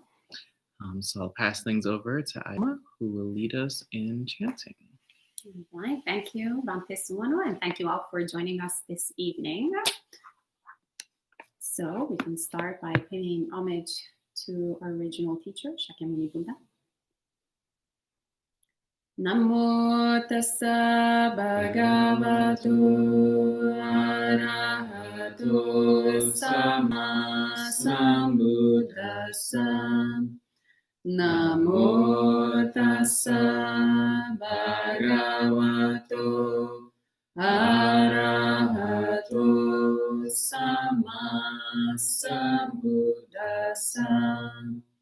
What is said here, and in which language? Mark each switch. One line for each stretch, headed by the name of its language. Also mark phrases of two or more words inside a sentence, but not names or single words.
English: So I'll pass things over to Ayya, who will lead us in chanting. All right, thank you, Bhante Sumano, and thank you all for joining us this evening. So we can start by paying homage to our original teacher, Shakyamuni Buddha.
Pali: Namo tassa bhagavato arahato sama sambuddhassa. Namo tassa bhagavato arahato sama sambuddhassa.